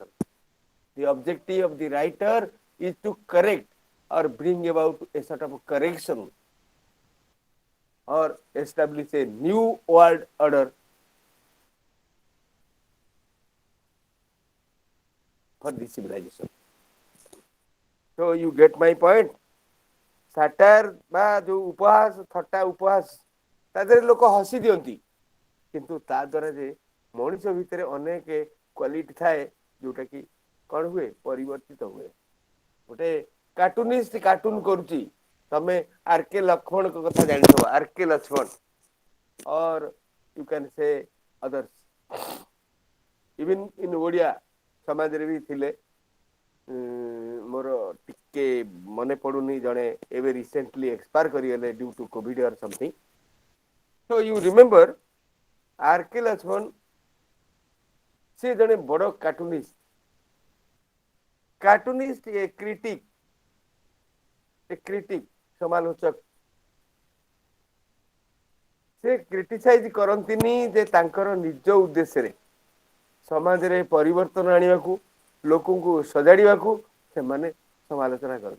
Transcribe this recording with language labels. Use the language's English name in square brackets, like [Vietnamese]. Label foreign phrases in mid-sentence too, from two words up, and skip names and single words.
[English] The objective of the writer is to correct or bring about a sort of correction or establish a new world order for the civilization. So you get my point? [Odia] Satire ବା ଯୋଉ ଉପହାସ, ଥଟ୍ଟା ଉପହାସ, ତା ଦେହରେ ଲୋକ ହସି ଦିଅନ୍ତି, କିନ୍ତୁ ତା ଦ୍ୱାରା ଯେ ମଣିଷ ଭିତରେ ଅନେକ କ୍ୱାଲିଟି ଥାଏ ଯୋଉଟା କି କ'ଣ ହୁଏ, ପରିବର୍ତ୍ତିତ ହୁଏ। ଗୋଟେ କାର୍ଟୁନିଷ୍ଟ କାର୍ଟୁନ କରୁଛି, ତମେ ଆର୍.କେ. ଲକ୍ଷ୍ମଣଙ୍କ କଥା ଜାଣିଥିବ, ଆର୍.କେ. ଲକ୍ଷ୍ମଣ, [English] or you can say others. [Odia] Even in ଓଡ଼ିଆ ସମାଜରେ ବି ଥିଲେ, ମୋର ଟିକେ ମନେ ପଡୁନି, ଜଣେ ଏବେ [English] recently expire [Odia] କରିଗଲେ [English] due to Covid or something. So you remember ଆର୍.କେ. [Odia] ଲକ୍ଷ୍ମଣ, ସେ ଜଣେ ବଡ଼ କାର୍ଟୁନିଷ୍ଟ, ଏ କ୍ରିଟିକ ସମାଲୋଚକ। ସେ କ୍ରିଟିସାଇଜ କରନ୍ତିନି ଯେ ତାଙ୍କର ନିଜ ଉଦ୍ଦେଶ୍ୟରେ ସମାଜରେ ପରିବର୍ତ୍ତନ ଆଣିବାକୁ, ଲୋକଙ୍କୁ ସଜାଡ଼ିବାକୁ ସେମାନେ ସମାଲୋଚନା କରନ୍ତି।